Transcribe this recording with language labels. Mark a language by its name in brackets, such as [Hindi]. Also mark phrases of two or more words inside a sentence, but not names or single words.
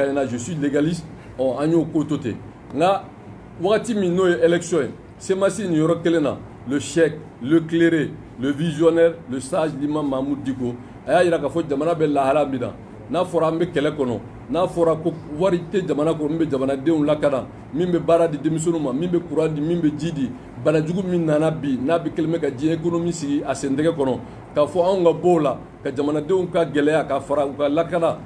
[French] gagnera je suis légaliste [Bambara] ɔ an y'o ko to ten nka wagati min n'o ye élection ye semasi nin yɔrɔ kelen na [French] le cheikh le cléré le visionnaire le sage l'imam Mahmoud Dicko [Bambara] a y'a jira k'a fɔ jamana bɛ lahala min na n'a fɔra an bɛ kɛlɛ kɔnɔ n'a fɔra ko wari tɛ jamana kɔnɔ min bɛ jamanadenw lakana min bɛ baara di denmisɛnninw ma min bɛ courant di min bɛ ji di banajugu min nana bi n'a bɛ kɛlen bɛ ka diɲɛ économie sigi a sen tɛgɛ kɔnɔ k'a fɔ anw ka bɔ o la ka jamanadenw ka gɛlɛya ka fara u ka lakana